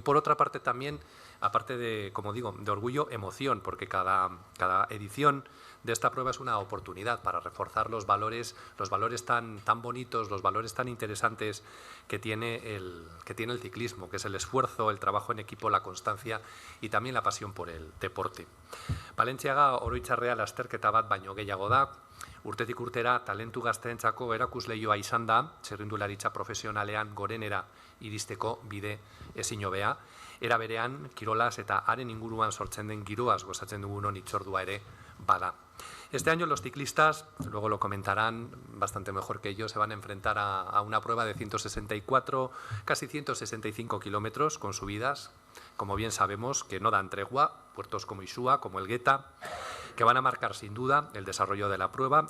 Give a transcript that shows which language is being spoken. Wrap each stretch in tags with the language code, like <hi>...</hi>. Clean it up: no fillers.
<es>Y por otra parte también, aparte de, como digo, de orgullo, emoción, porque cada edición de esta prueba es una oportunidad para reforzar los valores tan bonitos, los valores tan interesantes que tiene el ciclismo, que es el esfuerzo, el trabajo en equipo, la constancia y también la pasión por el deporte.</es> <eu>Palentziaga Oroitzarrea lasterketa bat baino gehiago da, urtetik urtera talentu gazteentzako erakusleioa izan da, txirrindularitza profesionalean gorenera iristeko bide ezin hobea, era berean kirolaz eta haren inguruan sortzen den giroaz gozatzen dugunon hitzordua ere bada.</eu> <es>Este año los ciclistas, luego lo comentarán bastante mejor que yo, se van a enfrentar a una prueba de 164, casi 165 kilómetros con subidas, como bien sabemos, que no dan tregua, puertos como Isúa, como Elgueta, que van a marcar sin duda el desarrollo de la prueba.</es>